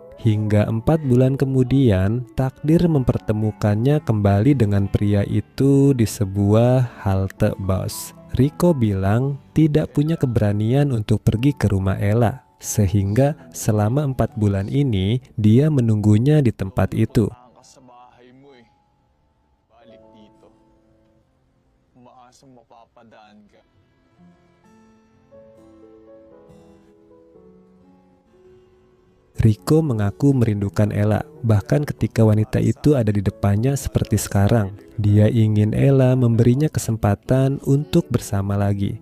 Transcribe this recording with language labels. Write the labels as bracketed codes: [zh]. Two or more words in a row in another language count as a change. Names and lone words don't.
[id] Hingga 4 bulan kemudian, takdir mempertemukannya kembali dengan pria itu di sebuah halte bus. Riko bilang tidak punya keberanian untuk pergi ke rumah Ella, sehingga selama 4 bulan ini dia menunggunya di tempat itu. [tl] Ka sa bahay mo eh. Balik dito. Umaasang mapapadaan ka. [id] Riko mengaku merindukan Ella, bahkan ketika wanita itu ada di depannya seperti sekarang. Dia ingin Ella memberinya kesempatan untuk bersama lagi.